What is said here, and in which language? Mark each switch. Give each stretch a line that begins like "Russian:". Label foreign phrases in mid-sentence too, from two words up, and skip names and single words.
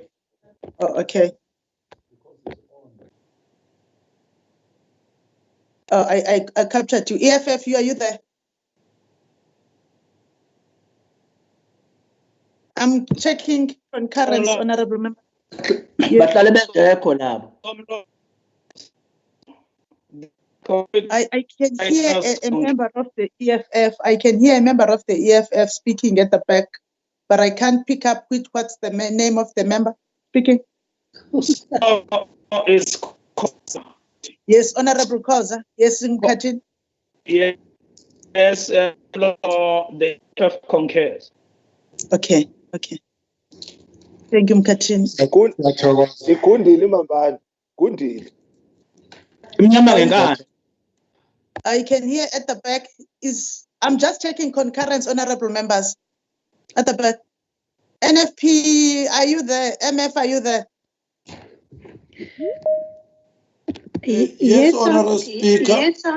English: Oh, okay. Oh, I captured you. EFF, are you there? I'm checking concurrence, Hello. Honorable Member.
Zulu: Bahlale bengekho labo.
English: I can hear a member of the EFF. I can hear a member of the EFF speaking at the back, but I can't pick up what's the name of the member speaking. It's Yes, Honorable Koza. Yes, Mkhathini. yes, the EFF concurs. Okay. Thank you, Mkhathini.
Zulu: Ikundile mambani. Kundile. Imnyama ngenkani.
English: I can hear at the back I'm just checking concurrence, honorable members. At the back. NFP, are you there? MF, are you there? Yes, Honorable Speaker. Yes, sir.